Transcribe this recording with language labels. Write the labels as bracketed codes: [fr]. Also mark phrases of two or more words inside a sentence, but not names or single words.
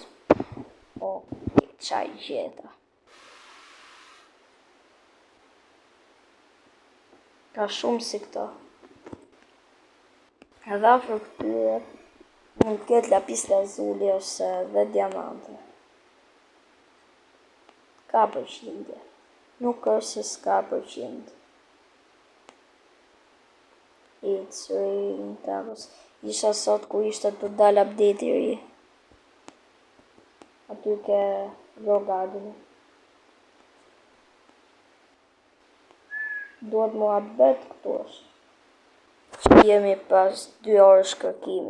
[sq] Qaj gjeta. Ka shumë si këto. Edhe afër këtyre mund të ketë lapis lazuli ose dhe diamante. Ka përqindje. Nuk është se s'ka përqindje. [en] It's rain tapos. [sq] Isha sot ku ishte të dal update i ri. Aty ke Raw Garden. Duhet mu abet këtu është. Jemi pas 2 orësh kërkimi.